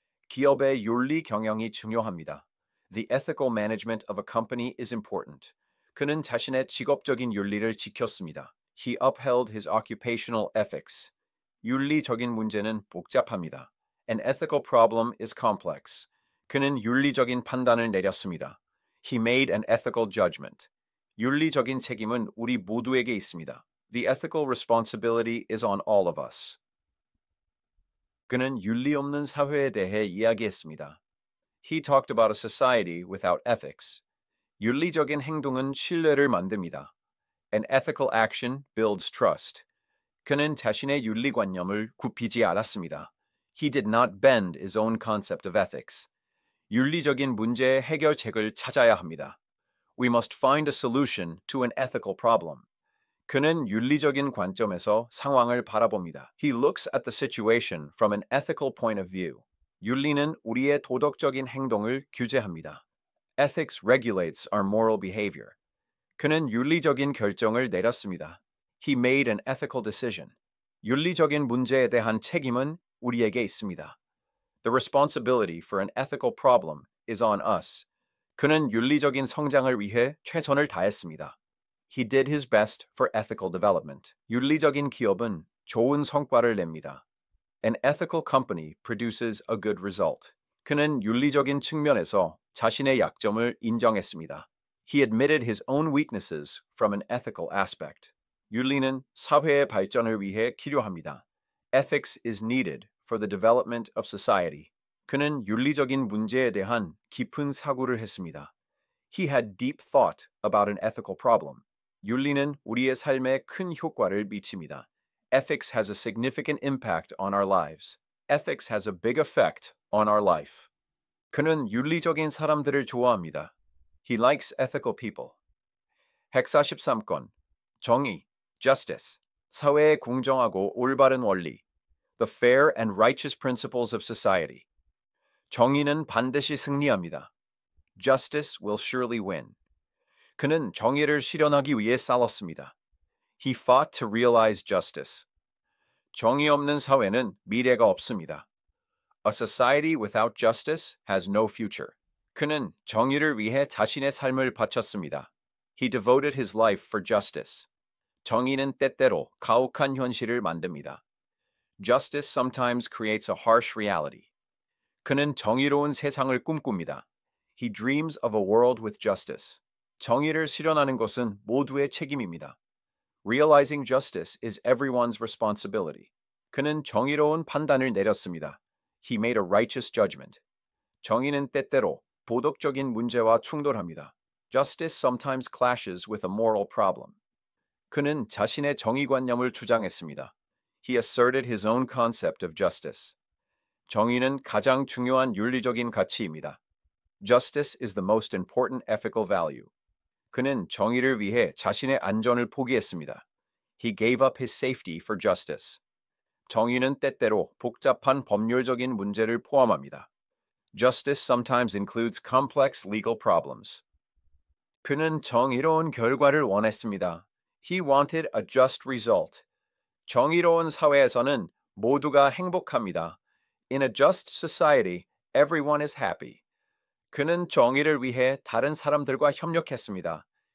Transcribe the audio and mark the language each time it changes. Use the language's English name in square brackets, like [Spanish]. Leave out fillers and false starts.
[Korean] 기업의 윤리 경영이 중요합니다. [English] The ethical management of a company is important. [Korean] 그는 자신의 직업적인 윤리를 지켰습니다. [English] He upheld his occupational ethics. [Korean] 윤리적인 문제는 복잡합니다. [English] An ethical problem is complex. [Korean] 그는 윤리적인 판단을 내렸습니다. [English] He made an ethical judgment. [Korean] 윤리적인 책임은 우리 모두에게 있습니다. [English] The ethical responsibility is on all of us. [Korean] 그는 윤리 없는 사회에 대해 이야기했습니다. [English] He talked about a society without ethics. [Korean] 윤리적인 행동은 신뢰를 만듭니다. [English] An ethical action builds trust. [Korean] 그는 자신의 윤리관념을 굽히지 않았습니다. [English] He did not bend his own concept of ethics. [Korean] 윤리적인 문제의 해결책을 찾아야 합니다. [English] We must find a solution to an ethical problem. [Korean] 그는 윤리적인 관점에서 상황을 바라봅니다. [English] He looks at the situation from an ethical point of view. [Korean] 윤리는 우리의 도덕적인 행동을 규제합니다. [English] Ethics regulates our moral behavior. [Korean] 그는 윤리적인 결정을 내렸습니다. [English] He made an ethical decision. [Korean] 윤리적인 문제에 대한 책임은 우리에게 있습니다. [English] The responsibility for an ethical problem is on us. [Korean] 그는 윤리적인 성장을 위해 최선을 다했습니다. [English] He did his best for ethical development. [Korean] 윤리적인 기업은 좋은 성과를 냅니다. [English] An ethical company produces a good result. [Korean] 그는 윤리적인 측면에서 자신의 약점을 인정했습니다. [English] He admitted his own weaknesses from an ethical aspect. [Korean] 윤리는 사회의 발전을 위해 필요합니다. [English] Ethics is needed for the development of society. [Korean] 그는 윤리적인 문제에 대한 깊은 사고를 했습니다. [English] He had deep thought about an ethical problem. [Korean] 윤리는 우리의 삶에 큰 효과를 미칩니다. [English] Ethics has a significant impact on our lives. Ethics has a big effect on our life. [Korean] 그는 윤리적인 사람들을 좋아합니다. [English] He likes ethical people. [Korean] 143건. 정의, justice. 사회의 공정하고 올바른 원리. [English] The fair and righteous principles of society. [Korean] 정의는 반드시 승리합니다. [English] Justice will surely win. [Korean] 그는 정의를 실현하기 위해 싸웠습니다. [English] He fought to realize justice. [Korean] 정의 없는 사회는 미래가 없습니다. [English] A society without justice has no future. [Korean] 그는 정의를 위해 자신의 삶을 바쳤습니다. [English] He devoted his life for justice. [Korean] 정의는 때때로 가혹한 현실을 만듭니다. [English] Justice sometimes creates a harsh reality. [Korean] 그는 정의로운 세상을 꿈꿉니다. [English] He dreams of a world with justice. [Korean] 정의를 실현하는 것은 모두의 책임입니다. [English] Realizing justice is everyone's responsibility. [Korean] 그는 정의로운 판단을 내렸습니다. [English] He made a righteous judgment. [Korean] 정의는 때때로 도덕적인 문제와 충돌합니다. [English] Justice sometimes clashes with a moral problem. [Korean] 그는 자신의 정의관념을 주장했습니다. [English] He asserted his own concept of justice. [Korean] 정의는 가장 중요한 윤리적인 가치입니다. [English] Justice is the most important ethical value. [Korean] 그는 정의를 위해 자신의 안전을 포기했습니다. [English] He gave up his safety for justice. [Korean] 정의는 때때로 복잡한 법률적인 문제를 포함합니다. [English] Justice sometimes includes complex legal problems. [Korean] 그는 정의로운 결과를 원했습니다. [English] He wanted a just result. [Korean] 정의로운 사회에서는 모두가 행복합니다. [English] In a just society, everyone is happy. [Korean] 그는 정의를 위해 다른 사람들과 협력했습니다.